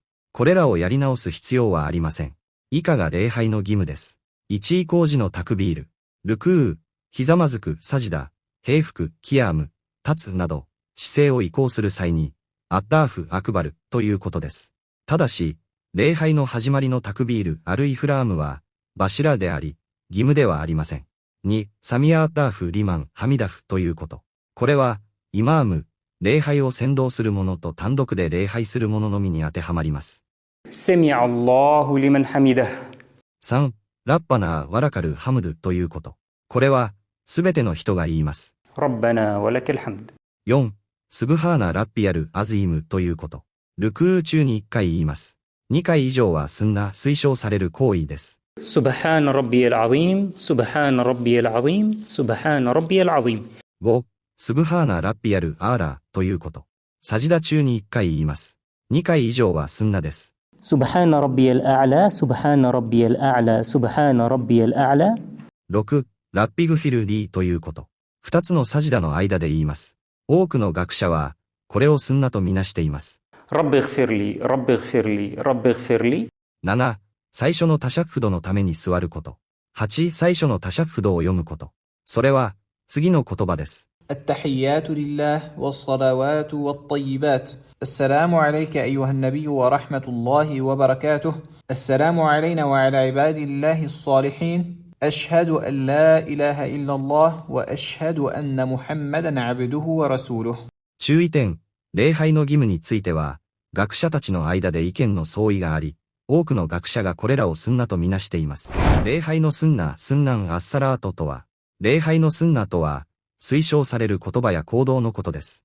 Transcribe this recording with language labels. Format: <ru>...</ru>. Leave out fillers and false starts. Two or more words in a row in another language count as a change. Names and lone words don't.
<ja>これらをやり直す必要はありません。以下が礼拝の義務です。1工事のタクビール、ルクー、ひざまずく、サジダ、平服、キヤーム、立つなど、姿勢を移行する際に、アッラーフ・アクバルということです。ただし、 礼拝の始まりの</ja> <ar>تكبيرة الإحرام</ar> <ja>は、バシラであり、義務ではありません。2、</ja> <ar>سمع الله لمن حمده</ar> <ja>ということ。これは、イマーム、礼拝を先導する者と単独で礼拝する者のみに当てはまります。</ja> <ar>سمع الله لمن حمده</ar> <ja>3、</ja> <ar>ربنا ولك الحمد</ar> <ja>ということ。これは、すべての人が言います。</ja> <ar>ربنا ولك الحمد</ar> <ja>4、</ja> <ar>سبحان ربي العظيم</ar> <ja>ということ。ルクー中に1回言います。2回以上はスンナ、推奨される行為です。</ja> <ar>سبحان ربي العظيم سبحان ربي العظيم سبحان ربي العظيم</ar> <ja>5、</ja> <ar>سبحان ربي الأعلى</ar> <ja>ということ。サジダ中に1回言います。2回以上はスンナです。</ja> <ar>سبحان ربي الأعلى سبحان ربي الأعلى سبحان ربي الأعلى</ar> <ja>6、</ja> <ar>رب اغفر لي</ar> <ja>ということ。2つのサジダの間で言います。多くの学者は、これをスンナとみなしています。</ja> <ar>رب اغفر لي رب اغفر لي رب اغفر لي</ar> <ja>7、最初のタシャッフドのために座ること。8、最初のタシャッフドを読むこと。それは、次の言葉です。</ja> <ar>التحيات لله والصلوات والطيبات السلام عليك أيها النبي ورحمة الله وبركاته السلام علينا وعلى عباد الله الصالحين أشهد أن لا إله إلا الله وأشهد أن محمدا عبده ورسوله</ar> <ja>注意点、礼拝の義務については、学者たちの間で意見の相違があり、多くの学者がこれらをスンナとみなしています。礼拝のスンナ、</ja> <ar>سنن الصلاة</ar> <ja>とは、礼拝のスンナとは、推奨される言葉や行動のことです。</ja>